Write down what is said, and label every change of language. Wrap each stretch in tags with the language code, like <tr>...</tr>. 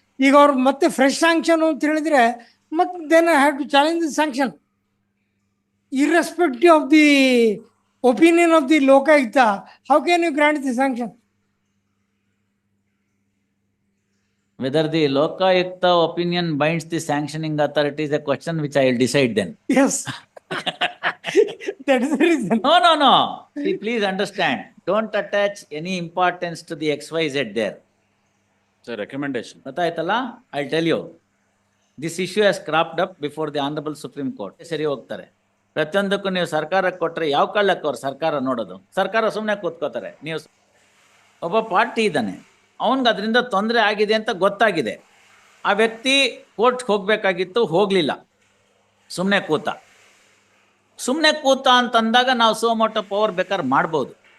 <kn>ಈಗ ಅವ್ರು ಮತ್ತೆ ಫ್ರೆಶ್ ಸ್ಯಾಂಕ್ಷನ್ ಅಂತ ಹೇಳಿದ್ರೆ, ಮತ್ತೆ</kn> <en>Then I have to challenge the sanction irrespective of the opinion of the Lokayukta. How can you grant the sanction? Whether the Lokayukta opinion binds the sanctioning authority is a question which I will decide then. Yes. That is the reason. No. See, please understand. Don't attach any importance to the XYZ there. It's a recommendation. I'll tell you. This issue has cropped up before the Honorable Supreme Court.</en> <kn>ಸರಿ ಹೋಗ್ತಾರೆ. ಪ್ರತಿಯೊಂದಕ್ಕೂ ನೀವು ಸರ್ಕಾರಕ್ಕೆ ಕೊಟ್ಟರೆ ಯಾವ ಕಾಲಕ್ಕೆ ಅವ್ರು ಸರ್ಕಾರ ನೋಡೋದು? ಸರ್ಕಾರ ಸುಮ್ಮನೆ ಕೂತ್ಕೋತಾರೆ. ನೀವು ಒಬ್ಬ ಪಾರ್ಟಿ ಇದ್ದಾನೆ, ಅವನಿಗೆ ಅದರಿಂದ ತೊಂದರೆ ಆಗಿದೆ ಅಂತ ಗೊತ್ತಾಗಿದೆ. ಆ ವ್ಯಕ್ತಿ ಕೋರ್ಟ್ಗೆ ಹೋಗಬೇಕಾಗಿತ್ತು, ಹೋಗಲಿಲ್ಲ, ಸುಮ್ಮನೆ ಕೂತ ಅಂತಂದಾಗ ನಾವು ಸೋಮೋಟೋ ಪವರ್ ಬೇಕಾದ್ರೆ ಮಾಡ್ಬೋದು.</kn>